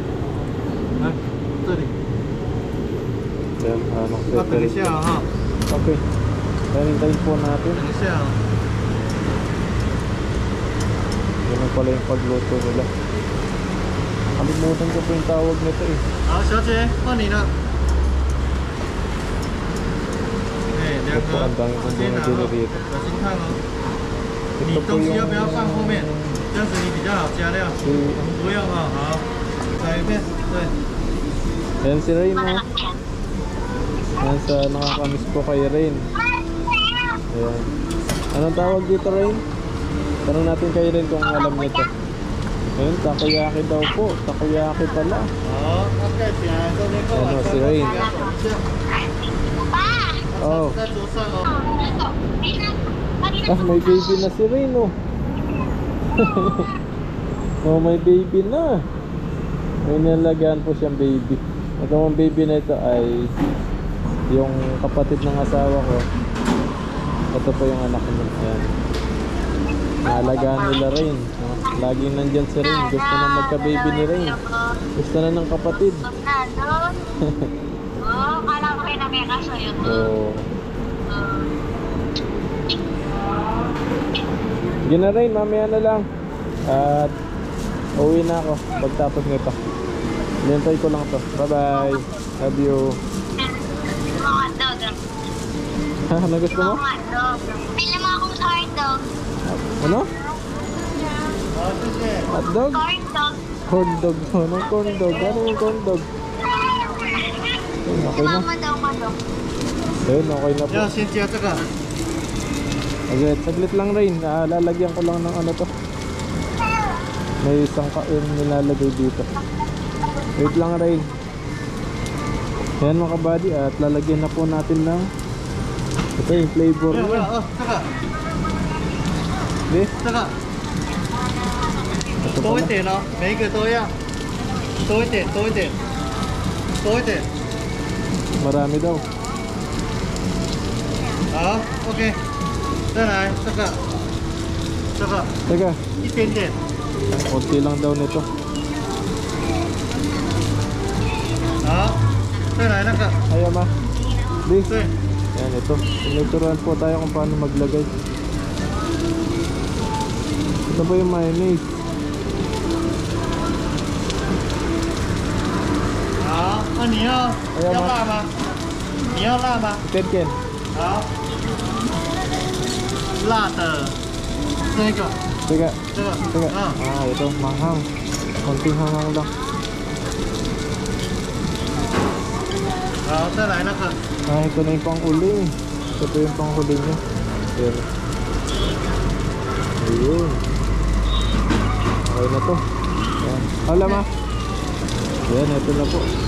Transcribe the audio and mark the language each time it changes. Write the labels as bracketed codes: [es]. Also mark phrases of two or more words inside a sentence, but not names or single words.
[tl] Yan, ano, Tali siya, ha? okay. Tayo po natin. Tali siya. Ganun pala yung pagluto nila. Kalimutan ko po yung tawag nito eh. [zh] 好，小姐，换你了。哎，两个，先拿哦，小心烫哦。你东西要不要放后面？这样子你比较好加料。不用哦，好，来一遍，对。 [tl] Ayan si Rain mo. Nasa nakakamiss po kay Rain. Ayan. Anong tawag dito Rain? Tanong natin kay Rain kung alam niya ito. Ayun, takoyaki daw po. Takoyaki pala. [zh] 好，那盖起来，中间够 [tl] Ano, si Rain. Oh. [zh] 在桌上哦。 [tl] Ah, may baby na si Rain oh. Oh, may baby na. May nalagaan po siyang baby. Ito ang baby na ito ay yung kapatid ng asawa ko. Ito po yung anak niya. Ayan. Alagaan nila Rain. Laging nandyan si Rain. Gusto na magka-baby ni Rain. Gusto na ng kapatid. Oo, kala ko kayo namiyakaso yun. Oo. Sige na Rain, mamaya na lang. At uwi na ako pagtapos nito. Lintay ko lang to. [en] Bye bye. Love you. [tl] Mga dog. Ha? Ano gusto mo? Mga dog. Pila mo akong corn dog. Ano? Hotdog? Corn dog. Corn dog. Anong corn dog? Ano yung corn dog? Ayun, okay na. Mama daw, madog. Ayun, okay na po. Yan, Cynthia, taka. Saglit lang Rain. Lalagyan ko lang ng ano to. May isang nilalagay dito. Wait lang Rain. Ayan mga kabady. At lalagyan na po natin ng ito yung flavor Yan, niya. oh, taka. Okay? [zh] 这个 [tl] Ito [zh] 多一 [tl] pala. [zh] 点哦，每一个都要多一点，多一点，多一点。 [tl] Marami daw. [zh] 好，OK，再来这个，这个 [tl] Teka, [zh] 一点点。 [tl] konti lang daw nito. [zh] 好，再来那个， [tl] Ay ama. Di. [zh] 对， [tl] Ayan ito. Tinuturuan po tayo kung paano maglagay. Ito po yung mayonnaise. [zh] 好，那你要要辣吗？你要辣吗？ Ken Ken. 好，辣的这个， [tl] Teka, [zh] 这个， [tl] teka. 嗯， Ito, manghang. Konting hanghang lang. [zh] 好，再来那个， [tl] Ito na yung pang-uling. Ito yung pang-huli niya. Ayan. Ayun. Okay na to. Ayan. Hala ma. Ayan, ito na po.